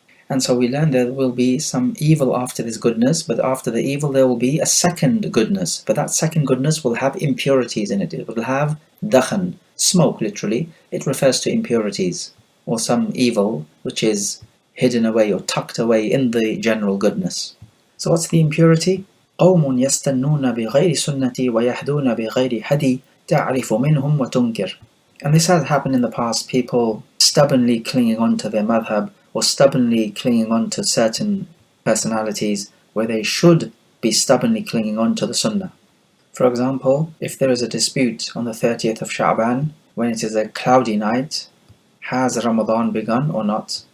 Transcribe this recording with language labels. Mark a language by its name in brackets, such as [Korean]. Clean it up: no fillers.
[English] And so we learn there will be some evil after this goodness, but after the evil there will be a second goodness. But that second goodness will have impurities in it. It will have dakhan, smoke literally. It refers to impurities, or some evil which is hidden away or tucked away in the general goodness. So what's the impurity? [Arabic] قوم يستنون بغير سنتي ويهدون بغير هدي تعرف منهم وتنكر. [English] And this has happened in the past, people stubbornly clinging on to their madhab, or stubbornly clinging on to certain personalities where they should be stubbornly clinging on to the sunnah. For example, if there is a dispute on the 30th of Sha'ban, when it is a cloudy night, has Ramadan begun or not?